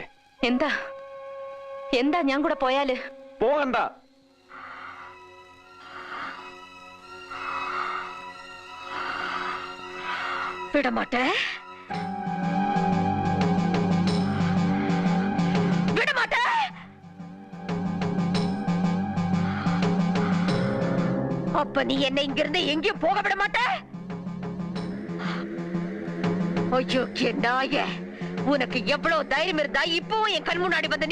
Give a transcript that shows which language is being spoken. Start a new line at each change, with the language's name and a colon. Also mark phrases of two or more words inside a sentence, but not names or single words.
Malayalam: എന്താ എന്താ ഞാൻ കൂടെ പോയാല്? പോകണ്ട.
Tamil: விடமாட்டே, விடமாட்டே. அப்ப நீ என்னை இங்கிருந்து எங்கேயும் போக விட மாட்ட? ஐயோ நாயே, உனக்கு எவ்வளவு தைரியம் இருந்தா இப்பவும் என் கண் முன்னாடி வந்து